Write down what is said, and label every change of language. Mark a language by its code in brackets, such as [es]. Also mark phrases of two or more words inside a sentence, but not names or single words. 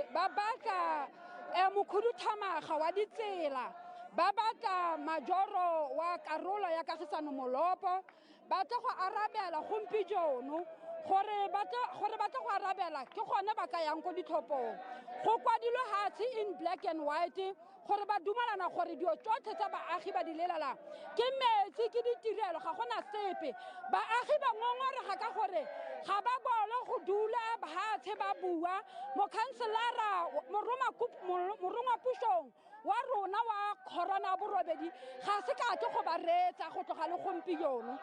[tn] ba batla mokhuduthamaga wa ditsela ba batla majoro wa karolo ya kagisano molopo ba tla go arabela gompi jono gore ba tla go arabela ke gone ba ka yang go ditlhophong go kwadilwe hatsi [en] in black and white [tn] gore ba dumalana gore dio tsotlhe tsa baagi ba di lelela ke metsi ke ditirelo ga gona sepe baagi ba ngongorega ka gore ga ba bole go dula hatsi ba bua mokhanselara morongwa pusong wa rona wa corona borobedi ga se ka tlo go ba retsa go tloga le gompieno